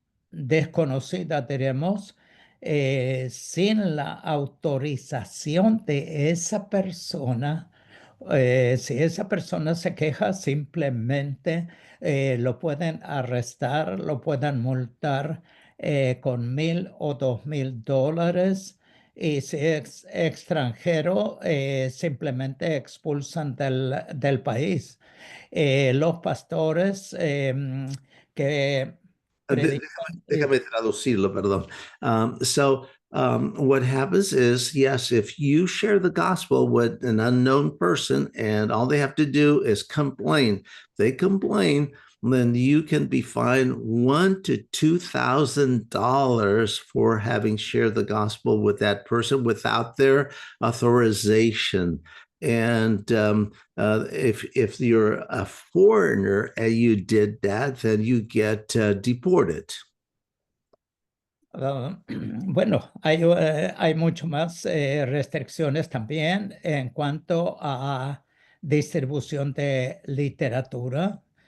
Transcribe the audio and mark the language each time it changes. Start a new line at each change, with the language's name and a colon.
Spanish: desconocida, diremos, sin la autorización de esa persona, si esa persona se queja, simplemente lo pueden arrestar, lo pueden multar con $1,000 o $2,000. Y si es extranjero, simplemente expulsan del país. Los pastores que predican Déjame traducirlo, perdón.
English: What happens is, yes, if you share the gospel with an unknown person and all they have to do is complain, they complain, then you can be fined $1,000 to $2,000 for having shared the gospel with that person without their authorization. And if you're a foreigner and you did that, then you get deported.
Spanish: Bueno, hay mucho más restricciones también en cuanto a distribución de literatura.